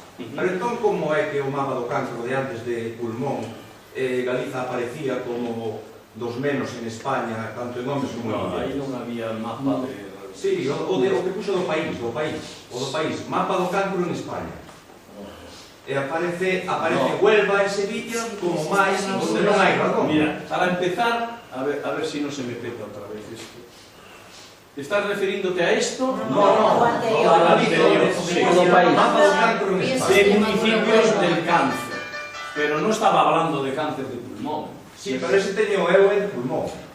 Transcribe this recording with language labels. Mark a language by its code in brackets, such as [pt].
[gl] Pero entón, como é que o mapa do cancro de antes de Pulmón Galiza aparecía como dos menos en España, tanto en homes como en mulleres? Aí non había mapa de... Sí, o que puxo do país, mapa do cancro en España. E aparece Huelva e Sevilla como máis onde non hai radón. [es] Mira, para empezar, a ver si no se me peta otra vez esto. ¿Estás refiriéndote a esto? No, al anterior. Sí, [gl] mapa do cancro en España. [es] De municipios del cáncer. Pero no estaba hablando de cáncer de pulmón. [gl] Sí, pero ese teño eu de pulmón.